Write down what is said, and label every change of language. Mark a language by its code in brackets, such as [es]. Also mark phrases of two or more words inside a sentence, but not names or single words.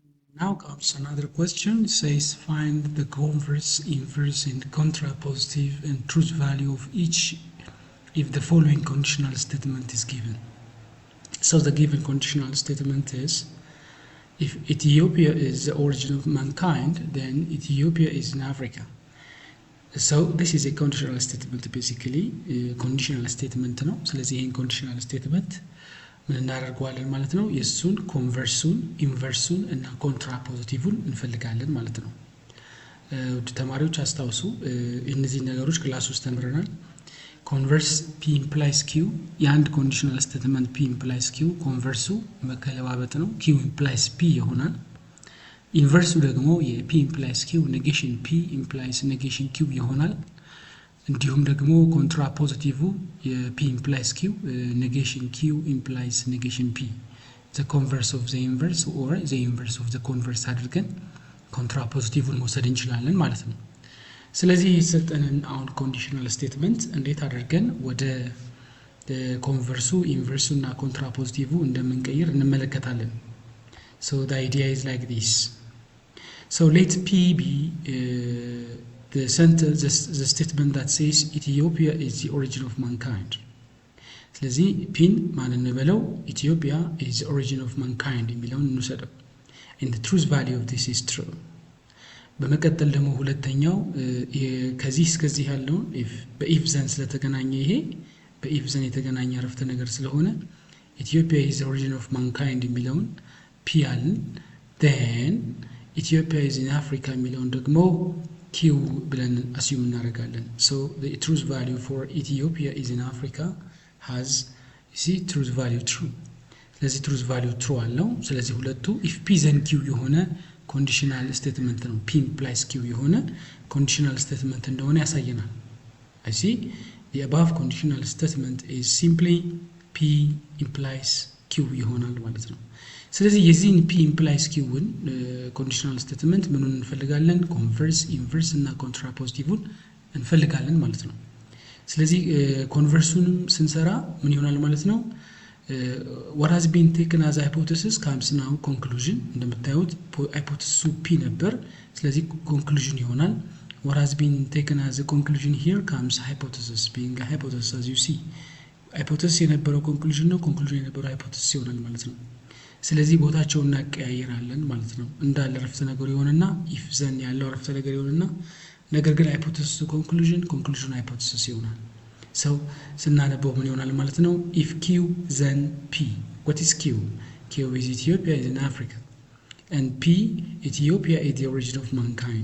[en] Now comes another question. It says find the converse, inverse, and contrapositive and truth value of each if the following conditional statement is given. So the given conditional statement is if Ethiopia is the origin of mankind, then Ethiopia is in Africa. So this is a conditional statement basically. Conditional statement [am] ነው። ስለዚህ ይሄን [en] conditional statement [am] ምን እናደርገዋለን ማለት ነው? የሱን ኮንቨርሱን ኢንቨርሱን እና ኮንትራፖዚቲቭን እንፈልጋለን ማለት ነው። ውድ ተማሪዎች አስታውሱ እነዚህ ነገሮች ክላስ ውስጥ ተምረናል። ኮንቨርስ [en] p implies q [am] የአንድ [en] conditional statement p implies q [am] ኮንቨርሱ መገለባበጥ ነው [en] q implies p [am] ይሆናል። ኢንቨርሱ ደግሞ የ [en] p implies q [am] ኔጌሽን p [en] implies negation q [am] ይሆናል። እንዲሁም ደግሞ ኮንትራፖዚቲቭ የ [en] p implies q negation q implies negation p the converse of the inverse or the inverse of the converse [am] አድርገን ኮንትራፖዚቲቭን መውሰድ እንችላለን ማለት ነው። ስለዚህ የሰጠንን አሁን [en] conditional statement [am] እንዴት አድርገን ወደ ኮንቨርሱ ኢንቨርሱ እና ኮንትራፖዚቲቭ እንደምንቀይር እንመለከታለን። [en] So the idea is like this. So let p be the sentence, the statement that says Ethiopia is the origin of mankind. [am] ስለዚህ ፒን ማን እንበለው? [en] Ethiopia is the origin of mankind [am] የሚለውን እንውሰደው [en] and the truth value of this is true. [am] በመቀጠል ደግሞ ሁለተኛው ከዚህ እስከዚህ ያለውን if በኢፍ ዘን ስለተገናኘ ይሄ በኢፍ ዘን የተገናኘ አረፍተ ነገር ስለሆነ [en] Ethiopia is the origin of mankind [am] የሚለውን ፒ አልን [en] then Ethiopia is in Africa [am] የሚለውን ደግሞ q ብለን assume እናደርጋለን። [en] So the truth value for Ethiopia is in Africa has truth value true. [am] ስለዚህ [en] truth value true [am] አለው። ስለዚህ ሁለቱ [en] if p then q [am] የሆነ [en] conditional statement [am] ነው [en] p implies q [am] የሆነ [en] conditional statement [am] እንደሆነ ያሳየናል። [en] I see the above conditional statement is simply p implies q [am] ይሆናል ማለት ነው። ስለዚህ የዚህን [en] p implies q- [am] ን [en] conditional statement [am] ምኑን እንፈልጋለን? [en] converse, inverse [am] እና contrapositive-ን እንፈልጋለን ማለት ነው። ስለዚህ converse-ንም ስንሰራ ምን ይሆናል ማለት ነው? [en] what has been taken as a hypothesis comes now conclusion [am] እንደምታዩት [en] hypothesis p [am] ነበር ስለዚህ conclusion ይሆናል። [en] what has been taken as a conclusion here comes hypothesis being a hypothesis as you see hypothesis [am] የነበረው conclusion ነው conclusion የነበረው hypothesis ይሆናል ማለት ነው። ስለዚህ ቦታቸውን እናቀያይራለን ማለት ነው። እንዳለ ረፍተ ነገር ይሆንና [en] if then [am] ያለው ረፍተ ነገር ይሆንና ነገር ግን [en] hypothesis conclusion conclusion hypothesis [am] ይሆናል። so ስናነበው ምን ይሆናል ማለት ነው? [en] if q then p what is q? q is Ethiopia is in Africa and p Ethiopia is the origin of mankind.